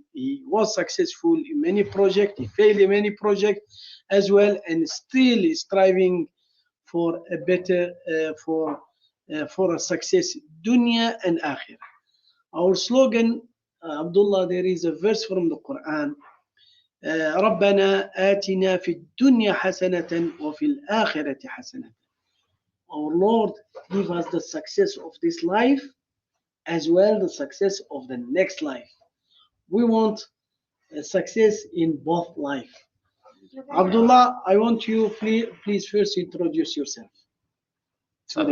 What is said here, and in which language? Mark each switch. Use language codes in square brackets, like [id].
[en] He was successful in many projects. He failed in many projects as well, and still is striving for a better, for a success, dunya and akhirah. Our slogan, Abdullah, there is a verse from the Quran. [ar] ربنا آتنا في الدنيا حسنة وفي الآخرة حسنة. [en] Our Lord, give us the success of this life as well the success of the next life. We want a success in both life. Abdullah, I want you please first introduce yourself to the